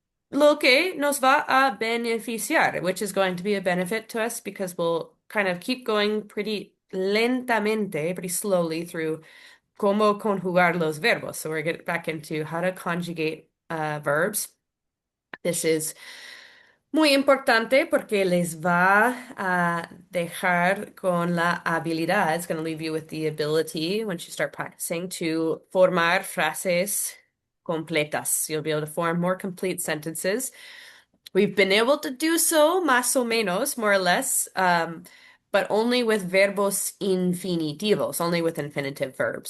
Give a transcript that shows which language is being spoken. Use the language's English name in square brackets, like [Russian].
[English] Lo que nos va a beneficiar, which is going to be a benefit to us because we'll kind of keep going pretty lentamente, pretty slowly through cómo conjugar los verbos. So we're getting back into how to conjugate verbs. [Spanish] This is muy importante porque les va a dejar con la habilidad. [English] It's going to leave you with the ability, once you start practicing, to formar frases completas. You'll be able to form more complete sentences. We've been able to do so, más o menos, more or less, but only with verbos infinitivos, only with infinitive verbs.